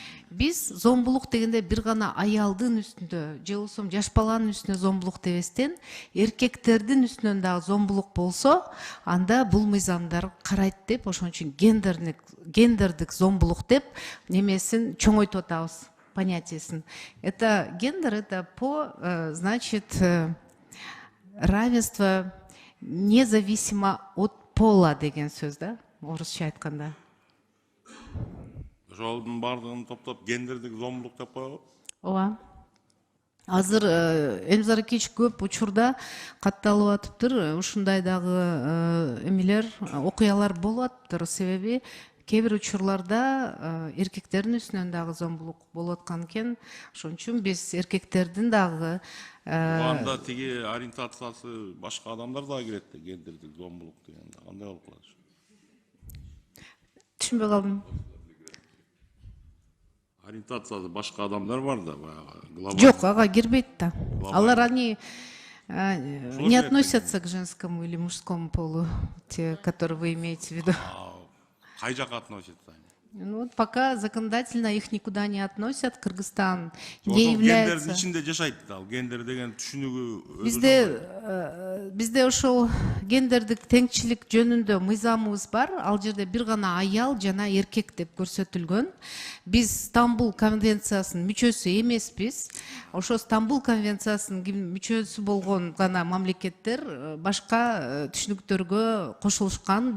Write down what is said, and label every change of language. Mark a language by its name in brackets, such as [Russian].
[Kyrgyz] Биз зомбулук дегенде бир гана аялдын үстүндө же болбосо жаш баланын үстүнө зомбулук дебестен, эркектердин үстүнөн дагы зомбулук болсо, анда бул мыйзамдар карайт деп, ошон үчүн гендердик зомбулук деп немесин чоңойтуп атабыз, понятиесин. [Russian] Это гендер, это значит, равенство независимо от пола [Kyrgyz] деген сөз да, орусча айтканда. Ошолдун бардыгын топтоп гендердик зомбулук деп коелу. Ооба. Азыр Элбазар Акиевич көп учурда катталып атыптыр, ушундай дагы эмелер, окуялар болуп атыптыр. Себеби кээ бир учурларда эркектердин үстүнөн дагы зомбулук болуп аткан экен. Ошон үчүн биз эркектердин дагы Анда тиги ориентациясы башка адамдар дагы кирет да, гендердик зомбулук дегенде. Кандай болуп калат? Түшүнбөй калдым. Ориентациясы башка адамдар бар да, баягы. Жок, ага кирбейт да. Алар [Russian] они не относятся к женскому или мужскому полу, те, которые вы имеете в виду. [Kyrgyz] Кай жака [Russian] относятся они? Ну, вот пока законодательно их никуда не относят. Кыргызстан не является... [Kyrgyz] Гендердин ичинде жашайт да, гендер деген түшүнүгү. Бизде ошол гендердик теңчилик жөнүндө мыйзамыбыз бар. Ал жерде бир гана аял жана эркек деп көрсөтүлгөн. Биз Стамбул конвенциясынын мүчөсү эмеспиз. Ошо Стамбул конвенциясынын мүчөсү болгон гана мамлекеттер башка түшүнүктөргө кошулушкан.